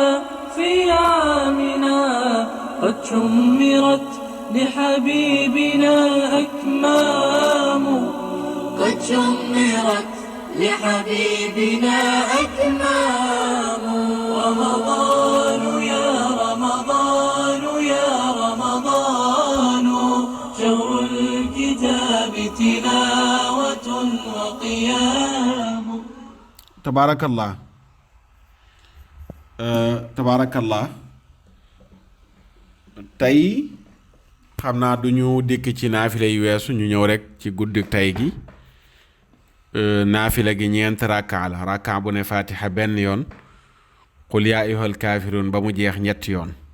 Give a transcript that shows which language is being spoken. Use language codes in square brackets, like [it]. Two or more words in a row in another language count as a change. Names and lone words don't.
[ar] في عامنا قد شمرت لحبيبنا أكمام قد شمرت لحبيبنا أكمام رمضان يا رمضان يا رمضان شهر الكتاب تلاوة وقيام. تبارك الله tabaarakallah. [wo] tey xam naa du ñu dikk ci naafila yu weesu, ñu ñëw rek ci guddi tey gi. naafila gi ñeent rakka la. rakka bu ne fatiha benn yoon, [ar] قل يا أيها الكافرون [wo] ba mu jeex ñetti yoon.